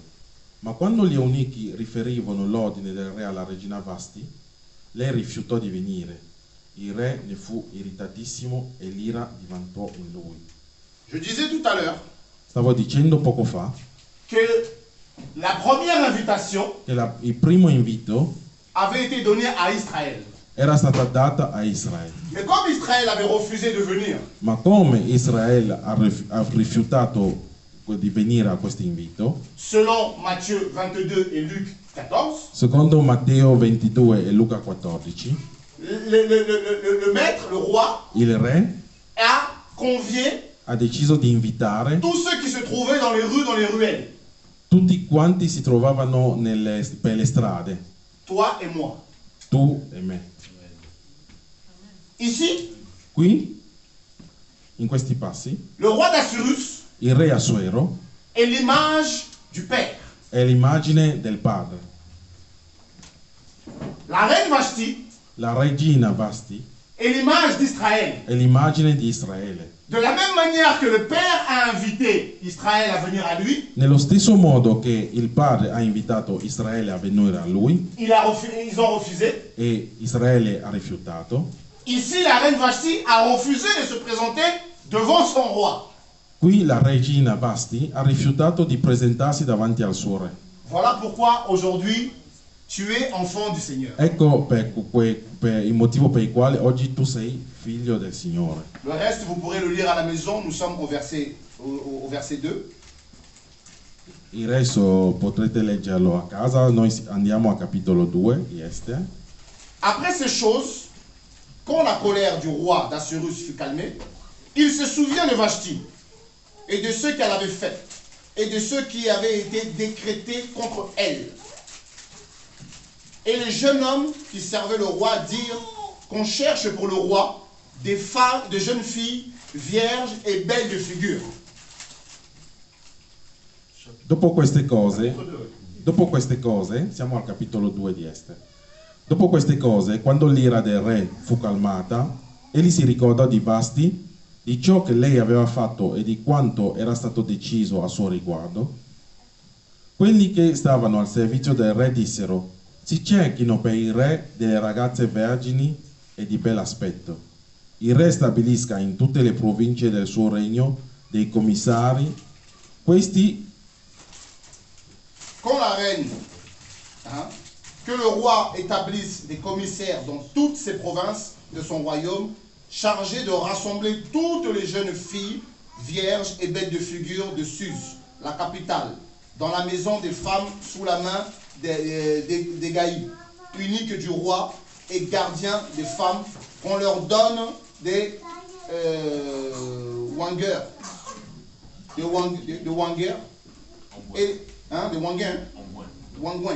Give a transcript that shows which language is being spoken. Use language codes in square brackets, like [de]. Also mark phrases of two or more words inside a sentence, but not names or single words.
[it] Ma quando gli eunuchi riferivano l'ordine del re alla regina Vasti, lei rifiutò di venire. Il re ne fu irritatissimo e l'ira diventò in lui. [fr] Je disais tout à l'heure [it] Stavo dicendo poco fa [fr] que la première invitation [it] che il primo invito [fr] avait été donné à Israël. [it] era stata data a Israele. [fr] Mais comme Israël avait refusé de venir, [it] Ma come Israele ha rifiutato di venire a questo invito, [fr] selon Matthieu 22 et Luc 14, [it] secondo Matteo 22 e Luca 14, [fr] le maître, le roi, [it] il re [fr] a convié [it] ha deciso di invitare [fr] tous ceux qui se trouvaient dans les rues, dans les ruelles. [it] tutti quanti si trovavano per le strade, [fr] Toi et moi. [it] tu e me. [fr] Ici, [it] Qui, in questi passi, [fr] le roi d'Assyrus [it] il re Assuero [fr] est l'image du Père. [it] è l'immagine del padre. [fr] La reine Vashti [it] La regina Vasti [fr] est l'image d'Israël. [it] è l'immagine di Israele. [fr] De la même manière que le Père a invité Israël à venir à lui, [it] Nello stesso modo che il padre ha invitato Israele a venire a lui [fr] ils ont refusé. [it] e Israele ha rifiutato, [fr] Ici, la reine Vashti a refusé de se présenter devant son roi. [it] qui la regina Vasti ha rifiutato di presentarsi davanti al suo re. [fr] Voilà pourquoi aujourd'hui, tu es enfant du Seigneur. [it] Ecco per il motivo per il quale oggi tu sei figlio del Signore. [fr] Le reste, vous pourrez le lire à la maison. Nous sommes au verset 2. [it] Il resto potrete leggerlo a casa, noi andiamo a capitolo 2 di Estere. [fr] Après ces choses, quand la colère du roi d'Assyrus fut calmée, il se souvient de Vashti et de ce qu'elle avait fait et de ce qui avait été décrété contre elle. Et les jeunes hommes qui servaient le roi dirent qu'on cherche pour le roi des femmes, de jeunes filles vierges e belle de figure. [it] Dopo queste cose, siamo al capitolo 2 di Ester. Dopo queste cose, quando l'ira del re fu calmata, egli si ricordò di Vasti, di ciò che lei aveva fatto e di quanto era stato deciso a suo riguardo. Quelli che stavano al servizio del re dissero: si cerchino per il re delle ragazze vergini e di bell'aspetto. Il re stabilisca in tutte le province del suo regno dei commissari. Questi [fr] Quand la reine, que le roi établisse des commissaires dans toutes ces provinces de son royaume, chargés de rassembler toutes les jeunes filles, vierges et belles de figure de Suse, la capitale, dans la maison des femmes sous la main des Gaïs, unique du roi et gardien des femmes, qu'on leur donne des wangers, des wangers, et des wangouins.